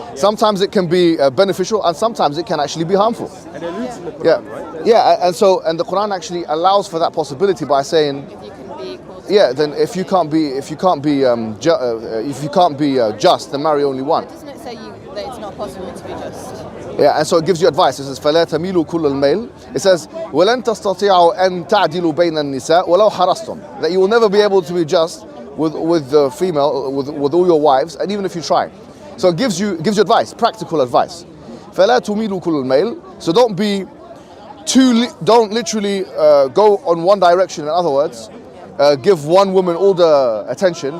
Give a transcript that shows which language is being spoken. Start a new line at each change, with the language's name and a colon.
English: Sometimes it can be beneficial, and sometimes it can actually be harmful. And it alludes in the Quran, right? And the Quran actually allows for that possibility by saying, then if you can't be just, then marry only one. Doesn't it say that it's not possible to be just? Yeah, and so it gives you advice. It says,
Arabic: فَلَا تَمِيلُوا كُلَّ الْمَيْلِ. It says, وَلَن تَسْتَطِيعُوا أَن تَعْدِلُوا بَيْنَ النِّسَاءِ وَلَوْ حَرَصْتُمْ.
English: That you will never be able to be just with the female, with all your wives, and even if you try. So it gives you advice, practical advice.
Arabic: فَلَا تُمِيلُوا كُلَّ الْمَيْلِ.
English: So don't literally go on one direction. In other words, give one woman all the attention.